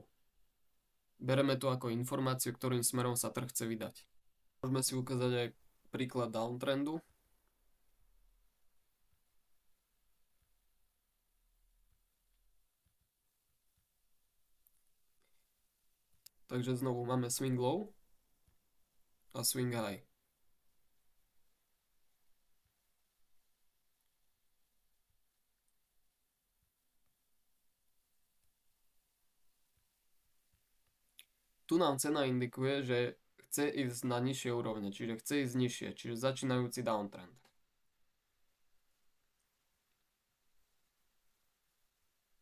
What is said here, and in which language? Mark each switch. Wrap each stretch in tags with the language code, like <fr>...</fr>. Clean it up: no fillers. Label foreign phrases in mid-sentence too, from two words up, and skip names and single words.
<sk>Bereme to ako informáciu, ktorým smerom sa trh chce vydať. Môžeme si ukázať aj príklad downtrendu. Takže znovu máme</sk> <en>swing low</en> <sk>a</sk> <en>swing high.</en> <sk>Tu nám cena indikuje, že chce ísť na nižšie úrovne, čiže chce ísť nižšie, čiže začínajúci downtrend.</sk>